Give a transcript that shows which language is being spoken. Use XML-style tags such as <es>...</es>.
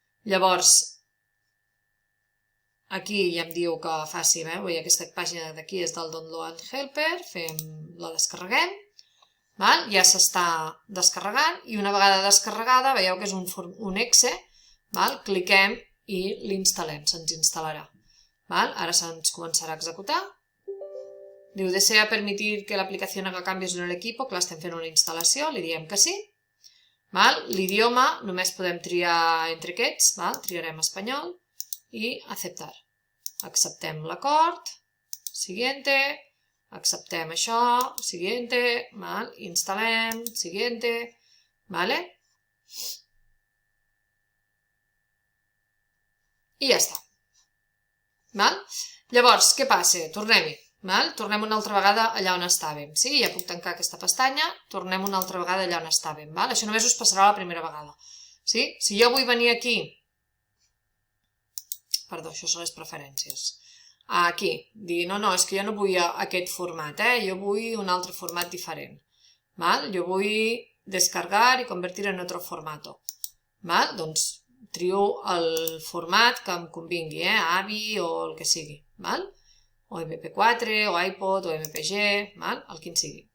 <ca>Llavors, aquí ja em diu que faci, aquesta pàgina d'aquí és del Download Helper, la descarreguem, ja s'està descarregant i una vegada descarregada, veieu que és un exe, cliquem i l'instal·lem, se'ns instal·larà. Ara se'ns començarà a executar.</ca> <es>Diu, ¿desea permitir que la aplicación haga cambios en el equipo?</es> <ca>Clar, estem fent una instal·lació, li diem que sí. L'idioma només podem triar entre aquests, triarem espanyol i acceptar. Acceptem l'acord, siguiente, acceptem això, siguiente, instal·lem, siguiente, i ja està. Llavors, què passa? Tornem-hi. Tornem una altra vegada allà on estàvem. Ja puc tancar aquesta pestanya, tornem una altra vegada allà on estàvem. Això només us passarà la primera vegada. Si jo vull venir aquí, perdó, això són les preferències, aquí, dir, no, és que jo no vull aquest format, jo vull un altre format diferent. Jo vull descargar i convertir</ca> <es>en otro formato.</es> <ca>Doncs trio el format que em convingui, AVI o el que sigui. O MP4, o iPod, o MPG, el que en sigui.</ca>